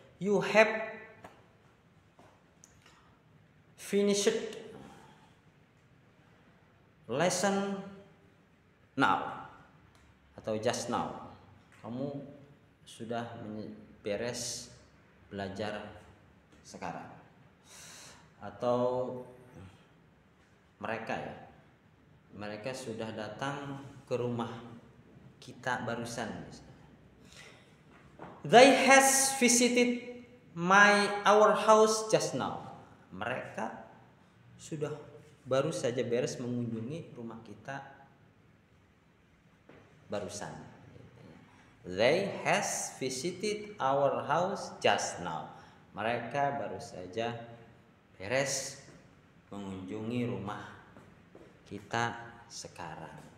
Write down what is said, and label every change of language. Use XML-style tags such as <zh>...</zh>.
<en>You have finished lesson now. Atau just now.</en> <id>Kamu sudah beres belajar sekarang. Atau mereka sudah datang ke rumah kita barusan.</id> <en>They has visited our house just now.</en> <id>Mereka sudah baru saja beres mengunjungi rumah kita barusan.</id> <en>They has visited our house just now.</en> <id>Mereka baru saja beres mengunjungi rumah kita sekarang.</id>